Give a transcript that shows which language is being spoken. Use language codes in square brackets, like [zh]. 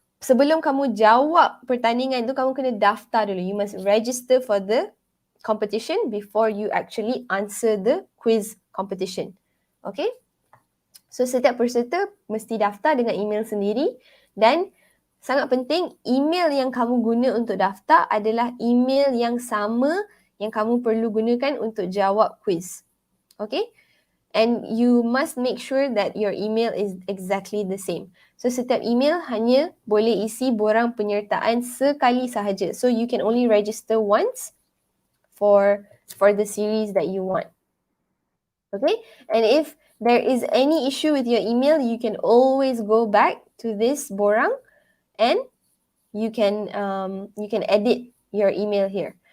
[ms] sebelum kamu jawab pertandingan tu, kamu kena daftar dulu. [en] You must register for the competition before you actually answer the quiz competition. Okay? [ms] So setiap peserta mesti daftar dengan email sendiri, dan sangat penting email yang kamu guna untuk daftar adalah email yang sama yang kamu perlu gunakan untuk jawab quiz. [en] Okay? And you must make sure that your email is exactly the same. [ms] So setiap email hanya boleh isi borang penyertaan sekali sahaja. [en] So you can only register once for the series that you want. Okay? And if there is any issue with your email, you can always go back to this borang and you can edit your email here.